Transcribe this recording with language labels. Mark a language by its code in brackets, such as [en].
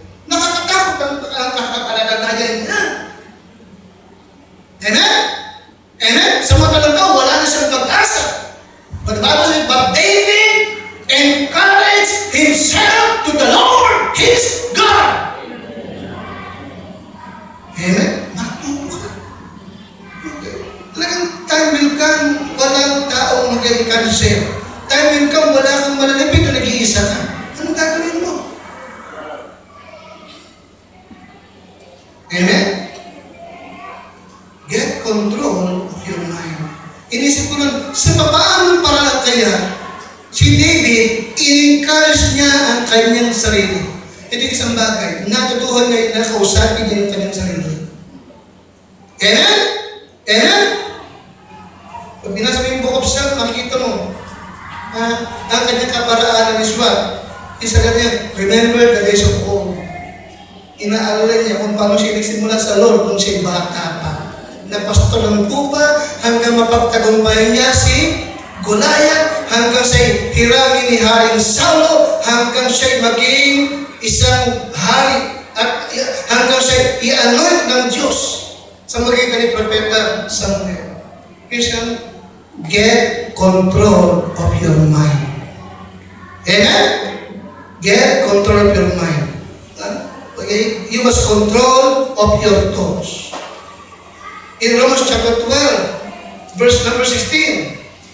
[tl] Nakakatakot ang kakalagayan niya. Amen? Amen? Sa mga talaga, wala na siyang pag-asa. [en] But the Bible says, but David encouraged himself to the Lord, his God. [tl] Amen? Matuto ka. Okay. Talagang [en] time will come, [tl] walang taong mag-encourage sa'yo. [en] Time will come, [tl] wala kang malalapit o nag-iisa ka. Anong gagawin mo? Amen? [en] Get control of your mind. [tl] Inisip ko nun, sa papaanong paraan kaya, si David, in-encourage niya ang kanyang sarili. Ito isang bagay. natutuhan niya na kausapin niya yung kanyang sarili. Amen? Amen? Pag binasa mo yung Book of Psalms, makikita mo, ang kanyang kaparaanan is what? Isa ka niya, [en] remember the days of old. [tl] Inaalala niya kung paano siya nagsimula sa Lord kung siya bata pa. Na pastor ng tupa hanggang mapagtagumpayan niya si Goliath, hanggang siya'y hirangin ni Haring Saulo, hanggang siya'y maging isang hari, at hanggang siya'y i-anoint ng Diyos sa magitan ni Propeta Samuel. [en] Christian, get control of your mind. Amen? Get control of your mind. Okay? You must control of your thoughts. In Romans chapter 12, verse number 16.